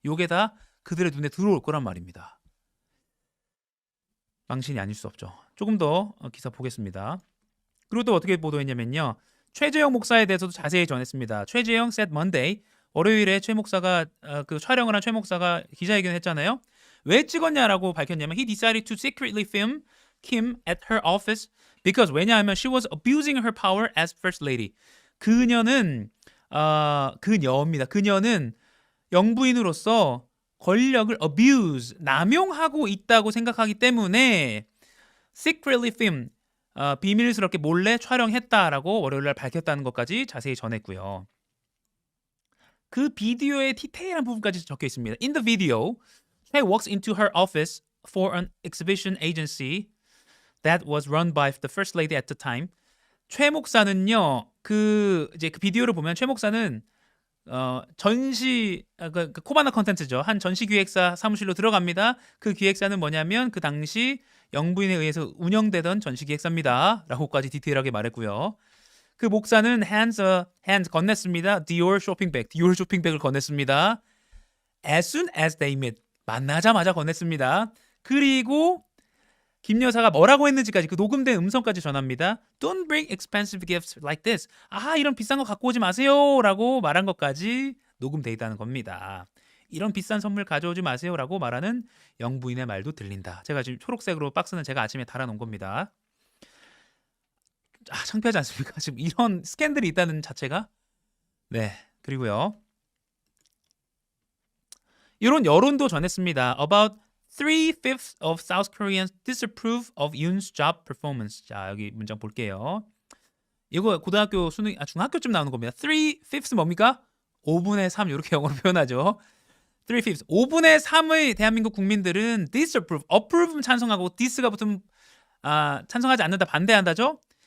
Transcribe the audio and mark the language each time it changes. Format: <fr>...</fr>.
<ko>요게 다 그들의 눈에 들어올 거란 말입니다. 망신이 아닐 수 없죠. 조금 더 기사 보겠습니다. 그리고 또 어떻게 보도했냐면요. 최재형 목사에 대해서도 자세히 전했습니다. 최재형</ko> <en>said Monday,</en> <ko>월요일에 최 목사가 그 촬영을 한 최 목사가 기자회견을 했잖아요. 왜 찍었냐라고 밝혔냐면</ko> <en>he decided to secretly film Kim at her office because</en> <ko>왜냐하면</ko> <en>she was abusing her power as first lady.</en> <ko>그녀는 그녀입니다. 그녀는 영부인으로서 권력을 abuse, 남용하고 있다고 생각하기 때문에</ko> <en>secretly film,</en> <ko>비밀스럽게 몰래 촬영했다라고 월요일날 밝혔다는 것까지 자세히 전했고요. 그 비디오의 디테일한 부분까지 적혀 있습니다.</ko> <en>In the video, Choi walks into her office for an exhibition agency that was run by the first lady at the time.</en> <ko>최 목사는요, 그 비디오를 보면 최 목사는 전시 코바나 컨텐츠죠. 한 전시 기획사 사무실로 들어갑니다. 그 기획사는 뭐냐면 그 당시 영부인에 의해서 운영되던 전시 기획사입니다. 라고까지 디테일하게 말했고요. 그 목사는 hands 건넸습니다. 디올 쇼핑백을 건넸습니다.</ko> <en>As soon as they met,</en> <ko>만나자마자 건넸습니다. 그리고 김 여사가 뭐라고 했는지까지 그 녹음된 음성까지 전합니다.</ko> <en>Don't bring expensive gifts like this.</en> <ko>이런 비싼 거 갖고 오지 마세요 라고 말한 것까지 녹음돼 있다는 겁니다. 이런 비싼 선물 가져오지 마세요 라고 말하는 영부인의 말도 들린다. 제가 지금 초록색으로 박스는 제가 아침에 달아놓은 겁니다. 창피하지 않습니까? 지금 이런 스캔들이 있다는 자체가. 네, 그리고요. 이런 여론도 전했습니다.</ko> <en>About 3/5 of South Koreans disapprove of Yoon's job performance.</en> <ko>자, 여기 문장 볼게요. 이거 고등학교 수능, 중학교쯤 나오는 겁니다. 3/5 뭡니까? 5분의 3 이렇게 영어로 표현하죠. 3/5. 5분의 3의 대한민국 국민들은 disapprove, approve는 찬성하고 dis가 붙으면 찬성하지 않는다, 반대한다죠.</ko>